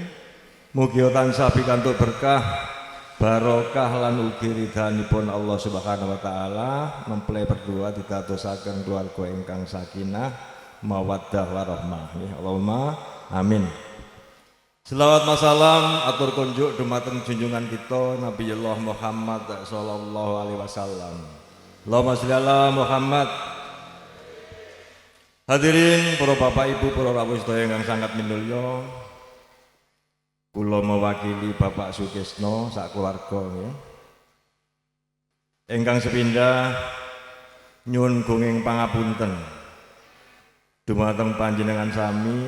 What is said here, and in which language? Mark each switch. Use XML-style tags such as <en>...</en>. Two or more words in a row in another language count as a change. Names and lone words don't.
<jv>Mugi tansah pikantuk berkah barokah lan ugi ridhanipun Allah</jv> <ar>سبحانه وتعالى</ar> <id>mempelai berdua</id> <jv>didadosaken keluarga ingkang</jv> <ar>سكينة مودة ورحمة. اللهم آمين.</ar> <jv>Selawat masalam atur kunjuk dumateng</jv> <id>junjungan kita</id> <jv>Nabiullah Muhammad</jv> <ar>صلى الله عليه وسلم. اللهم صل على محمد.</ar> <jv>Hadirin para bapak ibu, para rawuh sedaya ingkang sangat minulya, kula mewakili Bapak Sukisno sak keluarga nggih. Ingkang sepindah nyuwun gunging pangapunten dumateng panjenengan sami.</jv>